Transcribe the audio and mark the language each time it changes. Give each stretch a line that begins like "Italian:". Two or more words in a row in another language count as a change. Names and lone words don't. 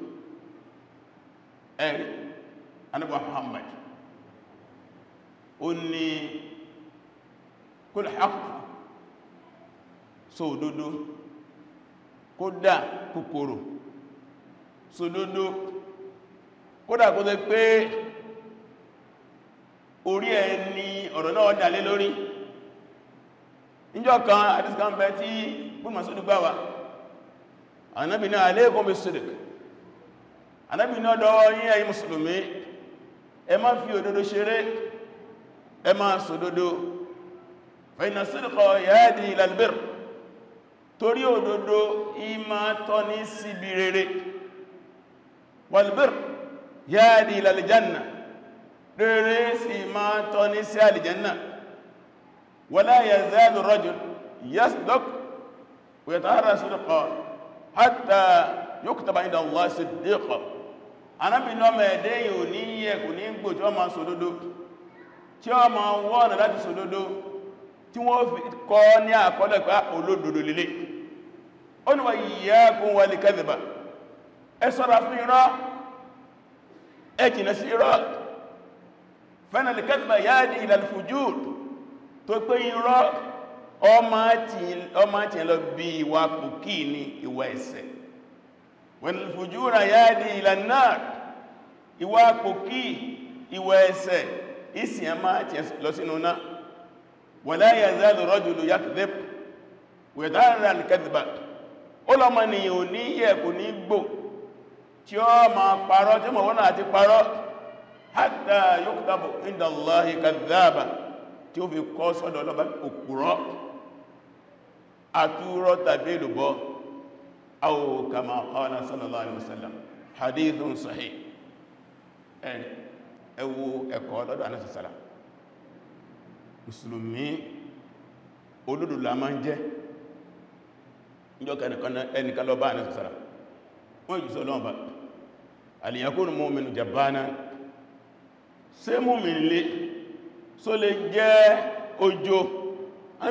Yoruba: ẹ̀rí Ànábì Muhammad ó ní
Arabic: قل الحق
Yoruba: sódódó kódà kòkòrò sódódó kódà kó tẹ́ pé orí ẹni ọ̀rọ̀ náà dálé lórí. Níjọ́ kan àdískan bẹ tí Ibn Mas'ud gbà wá Ànábì ní
Arabic: عليكم بالصدق,
Yoruba: Ànábì ní ọ̀dọ̀ yín ẹ̀yin mùsùlùmí ẹ má fi òdodo ṣeré, ẹ má sòdodo fa
Arabic: إن الصدق يهدي إلى البر,
Yoruba: torí òdodo ìmá tọ́ni síbi rere,
Arabic: والبر يهدي إلى الجنة,
Yoruba: rere sì máa tọ́ni sí àlìjẹ́nà.
Arabic: ولا يزال رجل يصدق ويتحرى صدقا حتى يكتب عند الله صديقا.
Yoruba: Ànábì ní ọmọ ẹ̀dẹ́ yìí ò ní yẹ kò ní gbò tí ó máa sòdodo, tí ó máa wọ́nà láti sòdodo, tí wọ́n fi kọ́ ní àkọọ́lẹ̀ pé olódodo lélẹ̀. Ó ní
Arabic: وإياكم والكذب,
Yoruba: ẹ ṣọ́ra fún irọ́, ẹ jìnà sí irọ́.
Arabic: فإن الكذب يهدي إلى الفجور,
Yoruba: tó pé irọ́ ọmọ tí lọ bí ìwà pùkí ní ìwà ẹ̀ṣẹ̀.
Arabic: والفجور يهدي إلى النار,
Yoruba: ìwà pùkí ìwà ẹ̀ṣẹ̀ ìsìn a máa tí lọ sínú náà.
Arabic: ولا يزال رجل يكذب ويتحرى الكذب,
Yoruba: ó lọ́mọ ni ò ní yẹ kò ní gbò tí ó máa parọ́ tí mọ̀ wọ́n náà ti parọ́
Arabic: حتى يكتب عند الله كذابا
Yoruba: tí ó fi kọ́ sọ́dọ̀ Ọlọ́ba òpùrọ́ àtúrọ́ tàbí èlùbọ́
Arabic: أو كما قال صلى الله عليه وسلم حديث صحيح
Yoruba: ẹwọ ẹ̀kọ́ lọ́dọ̀ Ànábì sallallahu mùsùlùmí olódodo la máa ń jẹ́ ìjọ ẹnìkan lọ bá Ànábì sallallahu wọ́n jù sọ lọ́wọ́ bá
Arabic: أيكون المؤمن جبانا
Yoruba: ṣé mu'min lè só lè jẹ́ ojo Ànábì